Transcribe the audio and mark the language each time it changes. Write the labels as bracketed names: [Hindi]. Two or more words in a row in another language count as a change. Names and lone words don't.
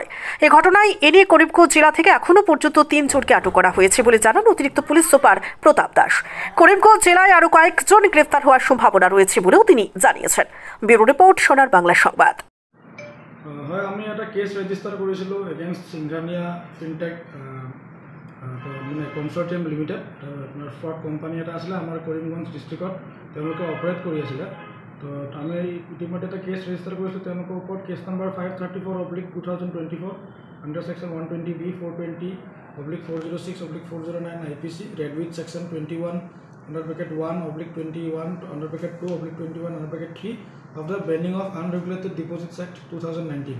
[Bangla] এই ঘটনায় এ নিয়ে করিমগঞ্জ জেলা থেকে এখনো পর্যন্ত 3 জনকে আটক করা হয়েছে বলে জানান অতিরিক্ত পুলিশ সুপার প্রতাপ দাস। করিমগঞ্জ জেলায় আরো কয়েকজন গ্রেফতার হওয়ার সম্ভাবনা রয়েছে বলেও তিনি জানিয়েছেন। ব্যুরো রিপোর্ট, সোনার বাংলা সংবাদ। হয়, আমি একটা [English] case register [Bangla] করেছিল এগেইনস্ট সিংহানিয়া ফিনটেক মানে কনচৰ্টিয়াম লিমিটেড। [Assamese] আপোনাৰ [English] fraud company [Assamese] এটা আছিলে আমাৰ কৰিমগঞ্জ ডিষ্ট্ৰিক্টত, তেওঁলোকে অপাৰেট কৰি আছিলে। তো আমি ইতিমধ্যে এটা [English] case register [Assamese] কৰিছোঁ তেওঁলোকৰ ওপৰত। [English] case number 534/2024 under section 120B 420/406/409 IPC read with section 21(1)(21) (2)(21) 3 of the Banning of Unregulated Deposits Act 2019।